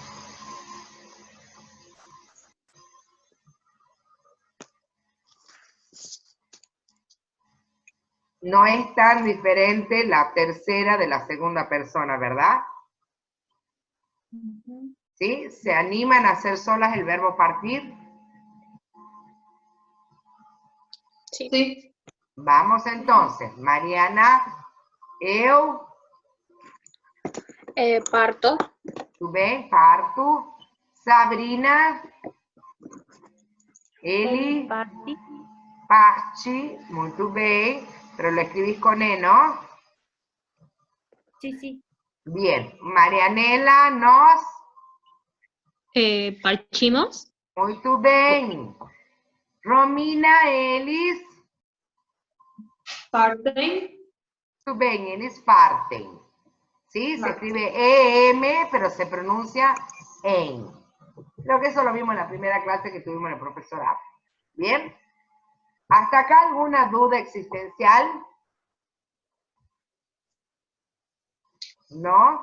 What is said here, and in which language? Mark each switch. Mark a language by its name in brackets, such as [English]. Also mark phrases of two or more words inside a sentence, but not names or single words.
[Spanish] No es tan diferente la tercera de la segunda persona, ¿verdad? ¿Sí? ¿Se animan a hacer solas el verbo partir? Sí. Sí. Vamos entonces. [Portuguese] Mariana, eu, Parto. tu bem, parto. Sabrina, Eli, Parti. parte, muito bem. [Spanish] Pero lo escribís con E, ¿no? Sí, sí. Bien. Marianela, nos [Portuguese] Partimos. Muito bem. Romina, eles? [Spanish] Parten. [Portuguese] Muito bem, eles partem. [Spanish] ¿Sí? Se escribe EM, pero se pronuncia EN. Creo que eso lo vimos en la primera clase que tuvimos en el profesorado. ¿Bien? ¿Hasta acá alguna duda existencial? ¿No?